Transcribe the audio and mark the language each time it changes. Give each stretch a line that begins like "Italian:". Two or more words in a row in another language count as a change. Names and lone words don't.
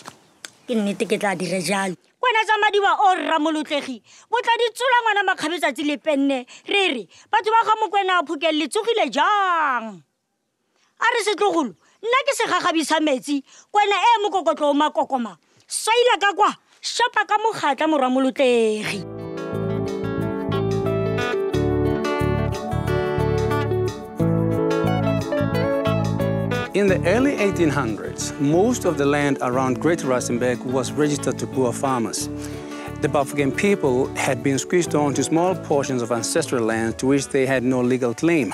Tswana: ke nnete ke tla dire jalo kwena tsa madiba o ramolotlegi bo tla di tsola ngwana makgabetsatsi le penne re batho ba ga Mokwena a phokelle tsogile jang a re setlogolo nna ke segagabi sa metsi kwena e mokokotlo o makokoma swaila ka kwa shapa ka mogatla morwa molotlegi.
English: In the early 1800s, most of the land around Great Rustenburg was registered to poor farmers. The Bafokeng people had been squeezed onto small portions of ancestral land to which they had no legal claim.